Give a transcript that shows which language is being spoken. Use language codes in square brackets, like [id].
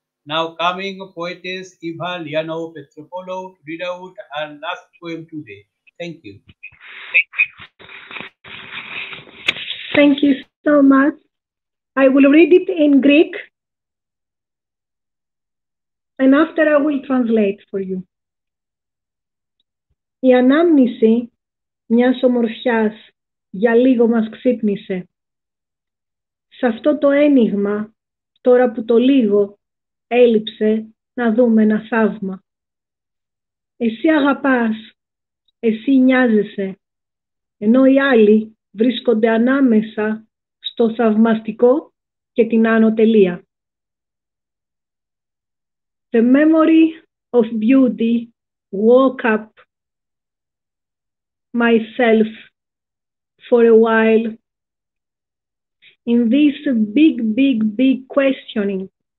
[en] Now coming poetess Eva Lianou Petropoulou to read out her last poem today. Thank you. Thank you so much. I will read it in Greek and after I will translate for you. [el] Η ανάμνηση μιας ομορφιάς για λίγο μας ξύπνησε. Σε αυτό το ένιγμα, τώρα που το λίγο έλειψε, να δούμε ένα θαύμα. Εσύ αγαπάς, εσύ νοιάζεσαι, ενώ οι άλλοι βρίσκονται ανάμεσα στο θαυμαστικό και την άνω τελεία. [en] The memory of beauty woke up myself for a while in this big questioning.